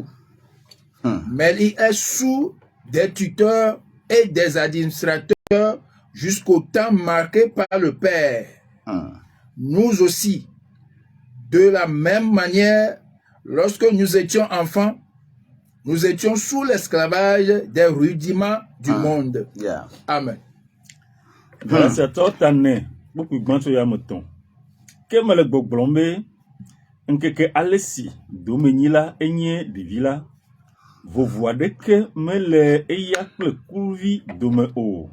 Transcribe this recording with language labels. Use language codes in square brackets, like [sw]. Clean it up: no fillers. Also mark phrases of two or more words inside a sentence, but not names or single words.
[fr] Mais il est sous des tuteurs et des administrateurs jusqu'au temps marqué par le Père. Nous aussi, de la même manière, lorsque nous étions enfants, nous étions sous l'esclavage des rudiments du monde. Amen. [ee] Vovoadeke mele eya kple kuvi dome o.